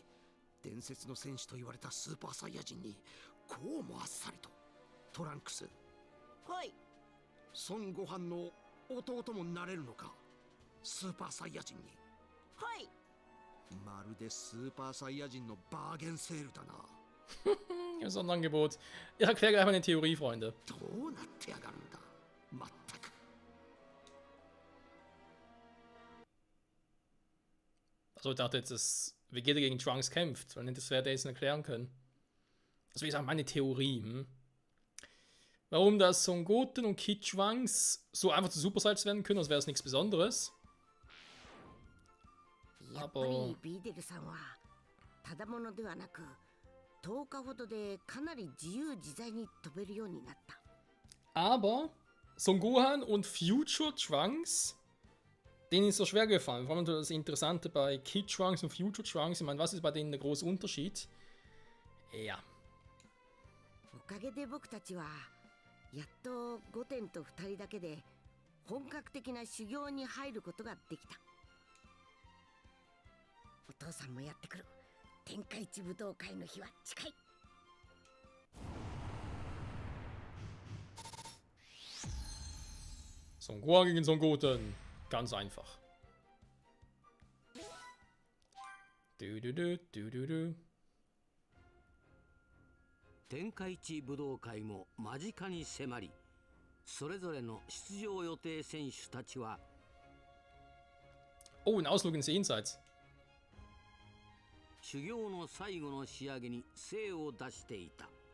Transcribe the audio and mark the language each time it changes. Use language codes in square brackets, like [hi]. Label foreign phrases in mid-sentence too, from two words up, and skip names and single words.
[ja] 伝説の戦士と言われたスーパーサイヤ人にこうもあっさりと。トランクス、はい。孫悟飯の弟もなれるのか？スーパーサイヤ人に。はい。まるでスーパーサイヤ人のバーゲンセールだな。 [de] Das ist ein Angebot. Ich erkläre gleich mal eine Theorie, Freunde. [ja] どうなってやがるんだ。まったく。 [de] Also ich dachte jetzt, dass Vegeta gegen Trunks kämpft, weil das wäre jetzt erklären können. Also wie gesagt, meine Theorie. Warum das Son Goten und Kid Trunks so einfach zu Super Saiyajins werden können, als wäre es nichts Besonderes. [ja] やっぱりビーデルさんはただものではなく、10日ほどでかなり自由自在に飛べるようになった。 [de] Aber Son Gohan und Future Trunks denen ist so schwer gefallen. Vor allem das Interessante bei Kid Trunks und Future Trunks. Ich meine, was ist bei denen der große Unterschied? Ja. [ja] おかげで僕たちはやっと5点と2人だけで本格的な修行に入ることができた。お父さんもやってくる。天下一武道会の日は近い。 [de] Son Gohan gegen Son Goten. Ganz einfach. Du, du, du, du, du, du. [ja] 天下一武道会も間近に迫り、それぞれの出場予定選手たちは [de] Oh, ein Ausflug ins Jenseits. [ja] 修行の最後の仕上げに精を出していた。